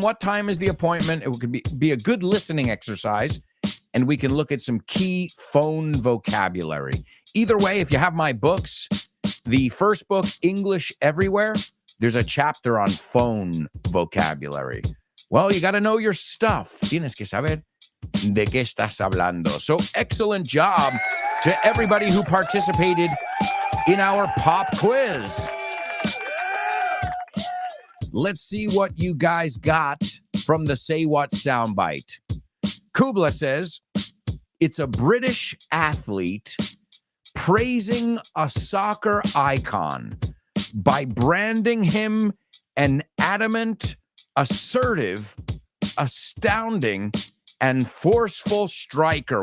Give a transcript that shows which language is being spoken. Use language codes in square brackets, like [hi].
[en] What time is the appointment? It could be a good listening exercise. And we can look at some key phone vocabulary. Either way, if you have my books, the first book, English Everywhere, there's a chapter on phone vocabulary. Well, you got to know your stuff. [es] Tienes que saber de qué estás hablando. [en] So excellent job to everybody who participated in our pop quiz. Let's see what you guys got from the Say What soundbite. Kubla says, it's a British athlete praising a soccer icon by branding him an adamant, assertive, astounding, and forceful striker.